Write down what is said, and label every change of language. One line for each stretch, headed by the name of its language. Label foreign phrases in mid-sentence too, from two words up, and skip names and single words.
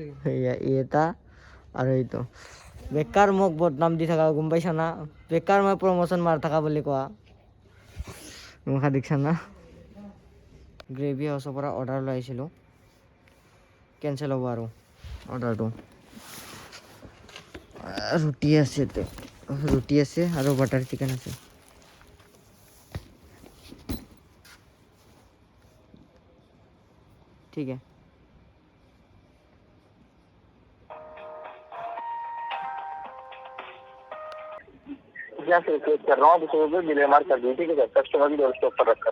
Assamese: সেয়া এটা আৰু এইটো বেকাৰ মোক বদনাম দি থকা গম পাইছা না বেকাৰ মই প্ৰমোশ্যন মাৰি থকা বুলি কোৱা মুখা দেখিছা না গ্ৰেভি হাউচৰ পৰা অৰ্ডাৰ লৈ আহিছিলোঁ কেঞ্চেল হ'ব আৰু অৰ্ডাৰটো ৰুটি আছে আৰু বাটাৰ চিকেন আছে
Hindi: ठीक है यहाँ से रिक्वेस्ट कर रहा हूँ तो
English: delay mark
Hindi: कर दीजिए ठीक है सर कस्टमर की
English: door stop
Hindi: पर रखकर